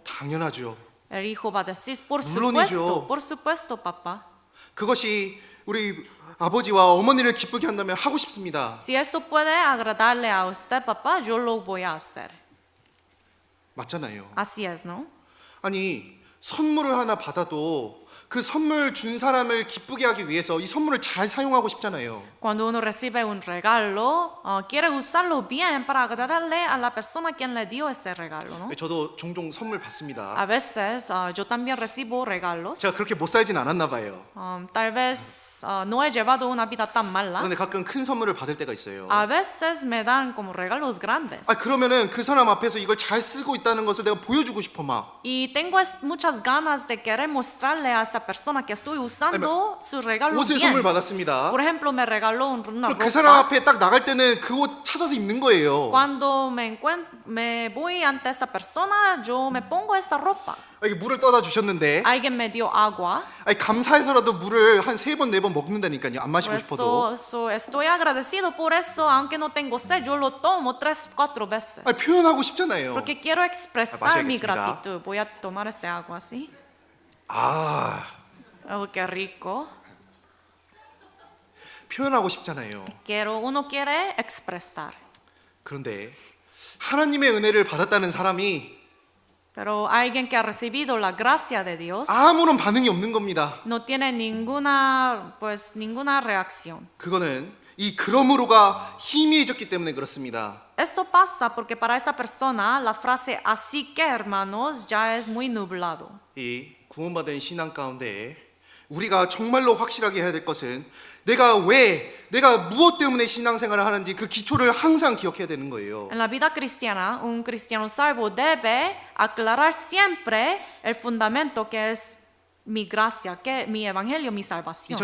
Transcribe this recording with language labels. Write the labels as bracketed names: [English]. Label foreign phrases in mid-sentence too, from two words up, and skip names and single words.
[Korean] 당연하죠. [Spanish] El hijo va a decir, [Korean] 물론이죠. [Spanish] por supuesto, papá. [Korean] 그것이 우리 아버지와 어머니를 기쁘게 한다면 하고 싶습니다. [Spanish] Si eso puede agradarle a usted, papá, yo lo voy a hacer. [Korean] 맞잖아요. [Spanish] Así es, ¿no? [Korean] 아니 선물을 하나 받아도 그 선물 준 사람을 기쁘게 하기 위해서 이 선물을 잘 사용하고 싶잖아요. [Spanish] Cuando uno recibe un regalo, quiere usarlo bien para agradarle a la persona quien le dio ese regalo, ¿no? [Korean] 저도 종종 선물 받습니다. [Spanish] A veces yo también recibo regalos. [Korean] 제가 그렇게 못 살진 않았나 봐요. [Spanish] Tal vez no he llevado una vida tan mala. [Korean] 근데 가끔 큰 선물을 받을 때가 있어요. [Spanish] A veces me dan como regalos grandes. [Korean] 그러면은 그 사람 앞에서 이걸 잘 쓰고 있다는 것을 내가 보여주고 싶어 막. [Spanish] Y tengo muchas ganas de querer mostrarle a esa persona que estoy usando su regalo [Korean] 옷을 [Spanish] bien. [Korean] 선물 받았습니다. [Spanish] Por ejemplo, me regaló una [Korean] 그 사람 [Spanish] ropa. [Korean] 앞에 딱 나갈 때는 그 옷 찾아서 입는 거예요. [Spanish] Cuando me voy ante esa persona, yo me pongo esa ropa. [Korean] 이게 물을 떠다 주셨는데 [Spanish] Alguien me dio agua. [Korean] 감사해서라도 물을 한 3번 4번 먹는다니까요. 안 마시고 [Spanish] Por [Korean] 싶어도. [Spanish] eso estoy agradecido por eso, aunque no tengo sed, yo lo tomo 3-4 veces. [Korean] 표현하고 싶잖아요. [Spanish] Porque quiero expresar mi [Korean] 마셔야겠습니다. [Spanish] gratitud. Voy a tomar este agua así. Oh, qué rico. [Korean] 표현하고 싶잖아요. [Spanish] Uno quiere expresar. [Korean] 그런데 하나님의 은혜를 받았다는 사람이 [Spanish] Pero alguien que ha recibido la gracia de Dios [Korean] 아무런 반응이 없는 겁니다. [Spanish] no tiene ninguna reacción. [Korean] 그거는 이 그러므로가 희미해졌기 때문에 그렇습니다. [Spanish] Esto pasa porque para esta persona la frase así que hermanos ya es muy nublado. [Korean] 이 구원받은 신앙 가운데 우리가 정말로 확실하게 해야 될 것은 내가 무엇 때문에 신앙생활을 하는지 그 기초를 항상 기억해야 되는 거예요. [Spanish] En la vida cristiana, un cristiano salvo debe aclarar siempre el fundamento que es mi gracia, que mi evangelio, mi salvación.